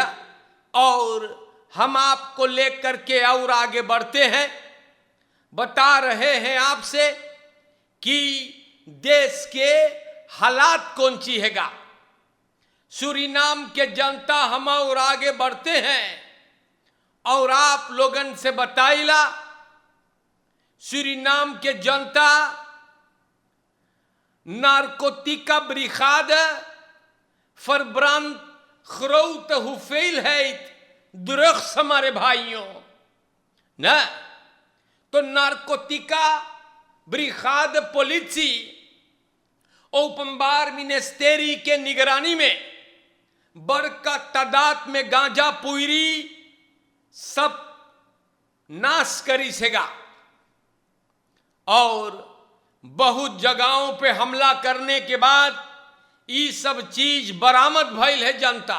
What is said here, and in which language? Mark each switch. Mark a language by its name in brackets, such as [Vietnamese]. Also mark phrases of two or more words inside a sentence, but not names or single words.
[Caribbean Hindustani] और हम आपको लेकर के और आगे बढ़ते हैं, बता रहे हैं आपसे कि देश के हालात कौन सी हैगा। सूरीनाम के जनता हम और आगे बढ़ते हैं और आप लोगन से बताइला, सूरीनाम के जनता [Dutch] Narcotica Brigade verbrand grote hoeveelheid drugs [Caribbean Hindustani] हमारे भाइयों ना। तो नार्कोटिका ब्रिगाde पुलिसी ओपनबार मिनिस्ट्री के निगरानी में बड़का तादाद में गांजा पुरी सब नाश करी सेगा, और बहुत जगहों पे हमला करने के बाद ये सब चीज बरामद भइल है जनता।